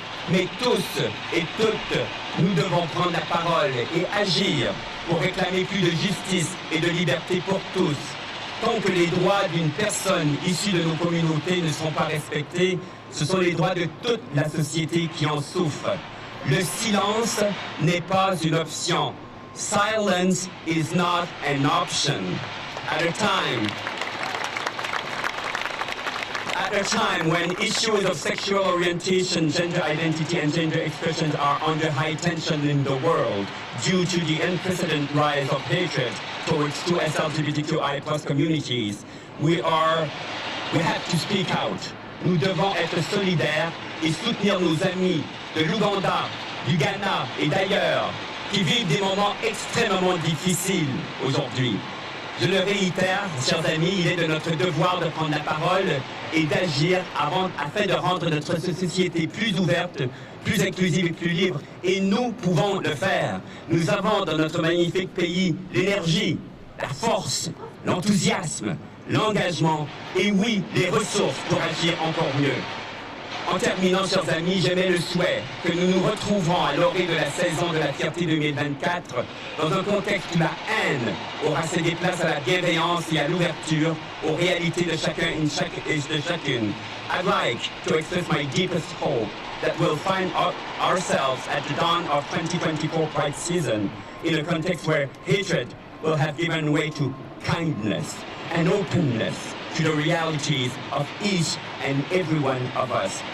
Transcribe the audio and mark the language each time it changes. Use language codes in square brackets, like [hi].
[fr] Mais tous et toutes, nous devons prendre la parole et agir pour réclamer plus de justice et de liberté pour tous. Tant que les droits d'une personne issue de nos communautés ne sont pas respectés, ce sont les droits de toute la société qui en souffrent. Le silence n'est pas une option. [en] Silence is not an option. At a time when issues of sexual orientation, gender identity, and gender expression are under high tension in the world due to the unprecedented rise of hatred towards two LGBTQI+ communities, we have to speak out. [fr] Nous devons être solidaires et soutenir nos amis de l'Ouganda, du Ghana et d'ailleurs, qui vivent des moments extrêmement difficiles aujourd'hui. Je le réitère, chers amis, il est de notre devoir de prendre la parole et d'agir afin de rendre notre société plus ouverte, plus inclusive et plus libre. Et nous pouvons le faire. Nous avons dans notre magnifique pays l'énergie, la force, l'enthousiasme, l'engagement et oui, les ressources pour agir encore mieux. En terminant, chers amis, j'émets le souhait que nous nous retrouverons à l'orée de la saison de la fierté 2024 dans un contexte où la haine aura cédé place à la bienveillance et à l'ouverture aux réalités de chacun et de chacune. [en] I'd like to express my deepest hope that we'll find ourselves at the dawn of 2024 Pride season in a context where hatred will have given way to kindness and openness to the realities of each and every one of us.